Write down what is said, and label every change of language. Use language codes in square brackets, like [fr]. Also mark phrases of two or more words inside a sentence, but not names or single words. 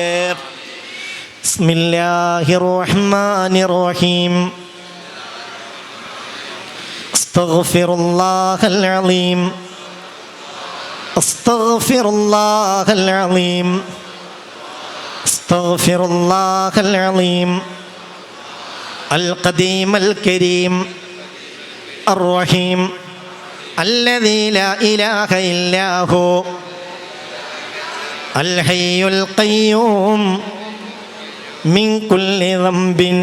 [ar] بسم الله الرحمن الرحيم. أستغفر الله العليم، أستغفر الله العليم، أستغفر الله العليم. القديم الكريم الرحيم الذي لا إله إلا هو الحي القيوم من كل ذنب